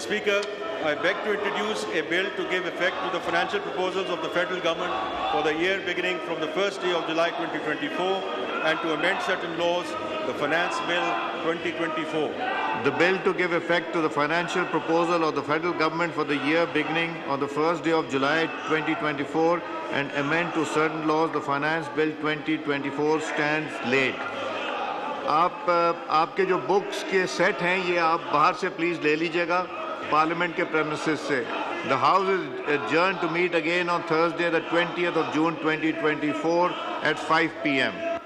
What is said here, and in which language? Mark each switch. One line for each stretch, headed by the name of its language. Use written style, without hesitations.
English: Speaker, I beg to introduce a bill to give effect to the financial proposals of the federal government for the year beginning from the first day of July 2024 and to amend certain laws, the Finance Bill 2024. The bill to give effect to the financial proposal of the federal government for the year beginning on the first day of July 2024 and amend to certain laws, the Finance Bill 2024 stands laid.
Urdu: آپ کے جو books کے set ہیں یہ آپ باہر سے please لے لیجئے گا پارلیمنٹ کے پریمیسز سے.
English: The House is adjourned to meet again on Thursday, the 20th of June 2024 at 5 p.m.